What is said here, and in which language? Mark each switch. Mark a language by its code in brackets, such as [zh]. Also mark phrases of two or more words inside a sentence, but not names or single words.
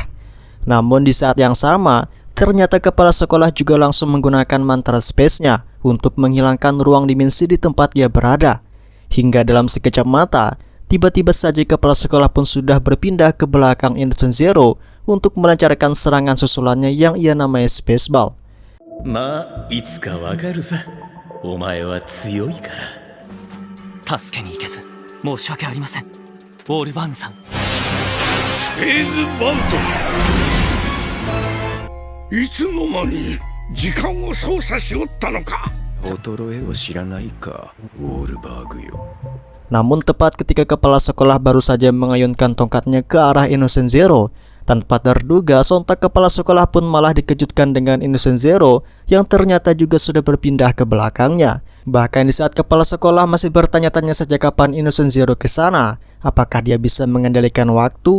[id] Namun di saat yang sama, ternyata kepala sekolah juga langsung menggunakan mantra space-nya untuk menghilangkan ruang dimensi di tempat dia berada. Hingga dalam sekejap mata, tiba-tiba saja kepala sekolah pun sudah berpindah ke belakang Innocent Zero untuk melancarkan serangan susulannya yang ia namai Space Ball. [ja] まあいつかわかるさ。お前は強いから。助けに行けず申し訳ありません。ウォールバーグさん。スペースバント、いつの間に時間を操作しおったのか。衰えを知らないか、ウォールバーグよ。 [id] Namun tepat ketika kepala sekolah baru saja mengayunkan tongkatnya ke arah Innocent Zero, tanpa terduga sontak kepala sekolah pun malah dikejutkan dengan Innocent Zero yang ternyata juga sudah berpindah ke belakangnya. Bahkan di saat kepala sekolah masih bertanya-tanya sejak kapan Innocent Zero ke sana, apakah dia bisa mengendalikan waktu?